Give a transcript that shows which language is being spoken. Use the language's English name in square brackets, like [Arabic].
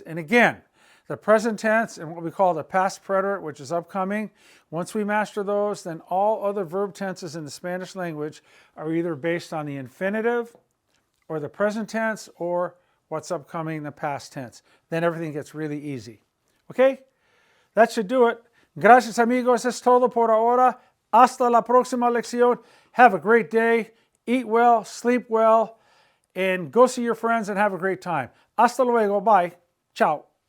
[English] And again, the present tense and what we call the past preterite, which is upcoming, once we master those, then all other verb tenses in the Spanish language are either based on the infinitive or the present tense or what's upcoming, the past tense. Then everything gets really easy. Okay? That should do it. [Spanish] Gracias amigos, es todo por ahora. Hasta la próxima lección. [English] Have a great day. Eat well, sleep well, and go see your friends and have a great time. [Spanish] Hasta luego. [English] Bye. Ciao.